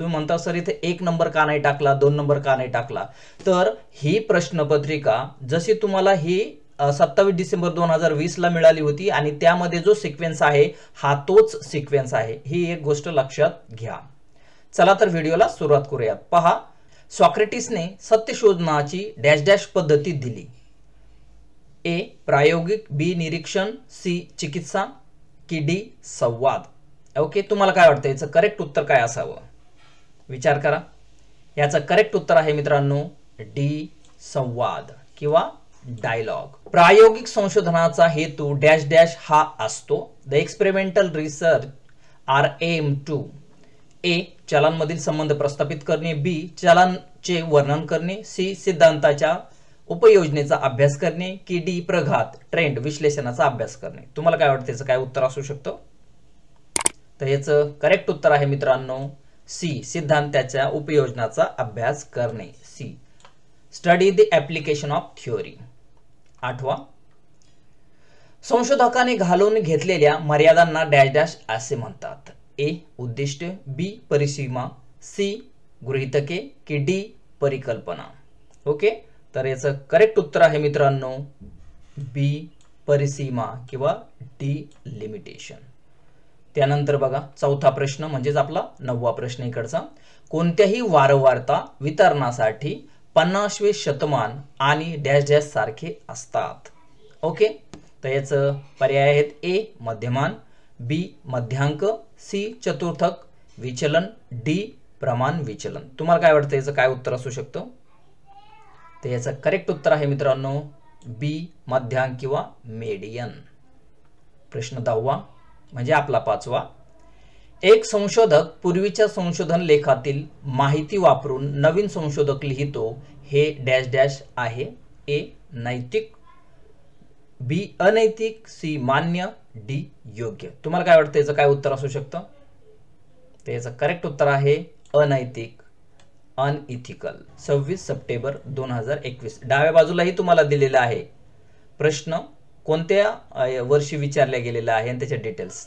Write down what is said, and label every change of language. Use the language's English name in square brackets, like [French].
[Marathi] तुम्ही म्हणता सर इथे 1 नंबर का नाही टाकला, 2 नंबर का नाही टाकला? तर ही प्रश्नपत्रिका जशी तुम्हाला ही 27 डिसेंबर 2020 ला मिळाली होती आणि त्यामध्ये जो सिक्वेन्स आहे हा तोच सिक्वेन्स आहे, ही एक गोष्ट लक्षात घ्या। चला तर व्हिडिओला सुरुवात करूयात। पहा, सॉक्रेटिसने सत्यशोधनाची डॅश डॅश पद्धती दिली। ए प्रायोगिक, बी निरीक्षण, सी चिकित्सा की डी संवाद। ओके, तुम्हाला काय वाटतं याचं करेक्ट उत्तर काय असावं? विचार करा। याचं करेक्ट उत्तर आहे मित्रांनो डी संवाद किंवा डायलॉग। प्रायोगिक संशोधनाचा हेतू डॅश डॅश हा असतो। [English] the experimental research R M to [Marathi] ए चलांमधील संबंध प्रस्थापित करणे, बी चलांचे वर्णन करणे, सी सिद्धांताच्या उपयोजनेचा अभ्यास करणे की डी प्रघात ट्रेंड विश्लेषणाचा अभ्यास करणे। तुम्हाला काय वाटतं याचं काय उत्तर असू शकतं? तर याचं करेक्ट उत्तर आहे मित्रांनो सी सिद्धांताच्या उपयोजनाचा अभ्यास करणे। [English] C study the application of theory. [Marathi] 8वा, संशोधकाने घालून घेतलेल्या मर्यादांना डॅश डॅश असे म्हणतात। ए उद्दिष्ट, बी परिसीमा, सी गृहीतके की डी परिकल्पना। ओके, तर याचं करेक्ट उत्तर आहे मित्रांनो बी परिसीमा किंवा डी लिमिटेशन। त्यानंतर बघा, चौथा प्रश्न म्हणजेच आपला 9वा प्रश्न इकडचा। कोणत्याही वारंवारता वितरणासाठी 50वे शतमान आणि डॅश डॅश सारखे असतात? ओके, तर याचं पर्याय आहेत ए मध्यमान, बी मध्यांक, सी चतुर्थक विचलन, डी प्रमाण विचलन। तुम्हाला काय वाटतं याचं काय उत्तर असू शकतं? तर याचं करेक्ट उत्तर आहे मित्रांनो बी मध्यांक किंवा मेडियन। प्रश्न 10वा म्हणजे आपला 5वा। एक संशोधक पूर्वीच्या संशोधन लेखातील माहिती वापरून नवीन संशोधक लिहितो, हे डॅश डॅश आहे। ए नैतिक, बी अनैतिक, सी मान्य, डी योग्य। तुम्हाला काय वाटतं याचं काय उत्तर असू शकतं? तर याचं करेक्ट उत्तर आहे अनैतिक, अनइथिकल। 26 सप्टेंबर 2021। डाव्या बाजूलाही तुम्हाला दिलेला आहे प्रश्न कोणत्या वर्षी विचारला गेलेला आहे आणि त्याचे डिटेल्स।